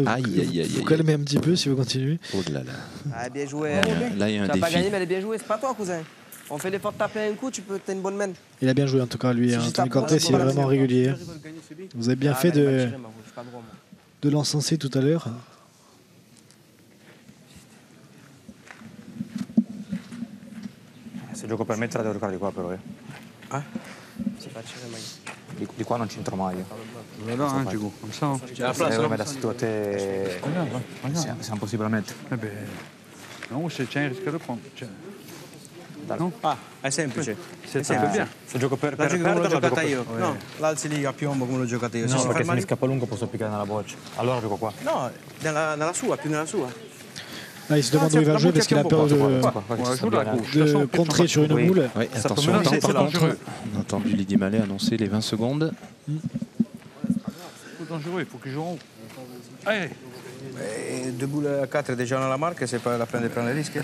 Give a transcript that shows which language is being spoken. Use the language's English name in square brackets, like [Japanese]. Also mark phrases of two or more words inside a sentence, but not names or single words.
[French] Aïe, aïe, aïe, Vous aïe. calmez un petit peu si vous continuez. Oh là là. Allez, bien joué. Là, il y a un Tu n'as pas gagné, défi. mais elle est bien jouée. C'est pas toi, cousin. On fait l'effort de taper un coup, t'as une bonne main. Il a bien joué en tout cas, lui. Anthony Cortés, il est vraiment régulier. Vous avez bien fait de l'encenser tout à l'heure. [Italian] Se gioco per me te la devo giocare di qua però. [French] C'est pas tiré, Mike. [Italian] Di qua non c'entro mai. [French] Voilà, hein, Diego, comme ça. Hein. Mais [Italian] da tu a te [French] c'est impossible à mettre. Eh ben, non, tiens, il risque de prendre. Tiens. [Italian] No? È semplice. È sempre bien. Se gioco per L'altro come l'ho giocata io. No, No, l'alzi lì a piombo come l'ho giocata io. no, perché se mi scappa lungo posso piccare nella boccia. Allora gioco qua. No, nella sua, più nella sua. [French] Là, il se demande où il va jouer parce qu'il a peur de contrer sur une boule. Oui, attention au temps par contre. On a entendu Lydie Mallet annoncer les 20 secondes. C'est dangereux, il faut qu'il joue en haut. Allez. Et deux boules à 4 déjà dans la marque, c'est pas la peine de prendre les risques.